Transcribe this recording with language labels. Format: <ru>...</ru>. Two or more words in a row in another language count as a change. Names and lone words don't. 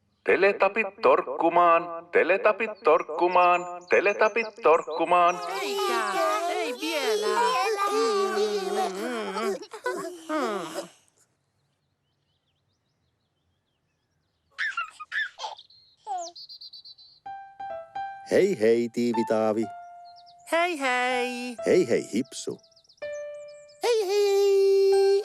<fi>Teletapit torkkumaan, teletapit torkkumaan, teletapit torkkumaan. Ei vielä. Hei hei, Tiivi-Taavi. Hei hei. Hei hei, Hipsu. Hei hei.</fi>